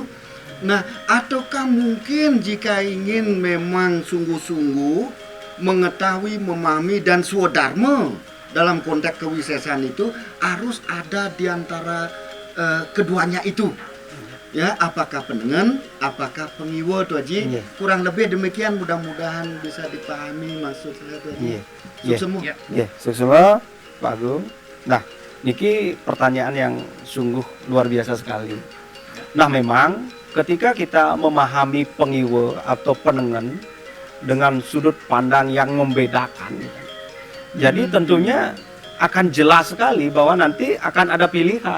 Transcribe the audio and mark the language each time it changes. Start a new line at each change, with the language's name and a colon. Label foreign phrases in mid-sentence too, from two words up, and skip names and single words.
Indonesian: Nah, ataukah mungkin jika ingin memang sungguh-sungguh mengetahui, memahami dan Swadharma dalam konteks kewisesan itu harus ada di antara keduanya itu. Ya, apakah Penengen, apakah Pengiwo Tuh Haji? Iya. Kurang lebih demikian, mudah-mudahan bisa dipahami maksud saya Tuh Haji. Iya. Iya. Suksemu. Ya. Nggih, semua Pak Agung. Nah, niki pertanyaan yang sungguh luar biasa sekali. Nah, memang ketika kita memahami Pengiwo atau Penengen dengan sudut pandang yang membedakan, jadi tentunya akan jelas sekali bahwa nanti akan ada pilihan.